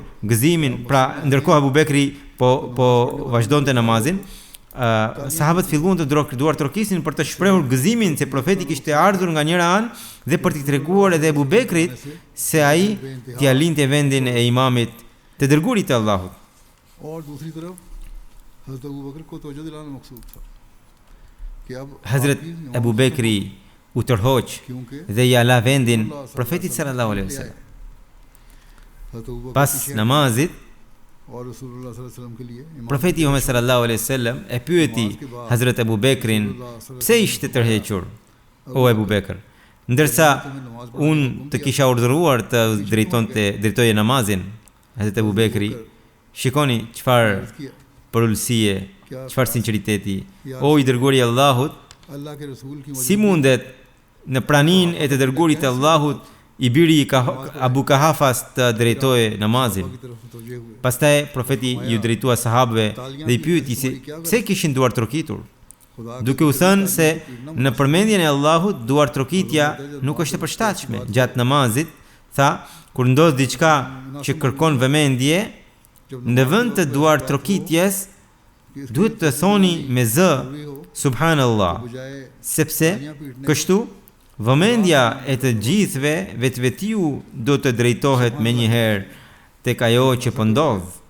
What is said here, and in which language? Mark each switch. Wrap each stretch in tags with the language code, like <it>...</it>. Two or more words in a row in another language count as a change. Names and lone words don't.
<sq>Pra, ndërkohë Abu Bekri po vazhdonte namazin, sahabët filluan të duar trokisin për të shprehur gëzimin se profeti kishte ardhur nga njëra anë dhe për t'i treguar edhe Abu Bekrit se ai t'ia linte vendin e imamit të dërguarit të Allahut.</sq> <ur>اور دوسری طرف حضرت ابو بکر کو توجہ دلانا مقصود تھا کہ اب</ur> <sq>Hazrat Abu Bekri u tërhoq dhe ja la vendin profetit</sq> <ar>صلى الله عليه وسلم.</ar> <sq>Pas namazit,</sq> <ur>और</ur> <ar>رسول الله صلى الله عليه وسلم</ar> <ur>کے لیے</ur> <sq>profeti Muhammed</sq> <ar>صلى الله عليه وسلم</ar> <sq>e pyeti Hazrat Abu Bekrin, pse ishte tërhequr o Abu Bekr? Ndërsa unë të kisha urdhëruar të drejtoje namazin. Hazrat Abu Bekri, shikoni çfarë përullësie, çfarë sinqeriteti. O i dërguari i Allahut,</sq> <ur>اللہ کے رسول کی</ur> <sq>si mundet në praninë e të dërguarit të Allahut i biri i Abu Kahafas të drejtoje namazin.</sq> <ur>کی طرف توجہ ہوئے</ur> <sq>Pastaj profeti ju drejtua sahabëve dhe i pyeti se pse kishin duar trokitur, duke u thënë se në përmendjen e Allahut duar trokitja nuk është e përshtatshme. Gjatë namazit tha, kur ndodh diçka që kërkon vëmendje, në vend të duar trokitjes duhet të thoni me zë subhanallah, sepse kështu vëmendja e të gjithëve vetvetiu do të drejtohet menjëherë tek ajo që po ndodh.</sq>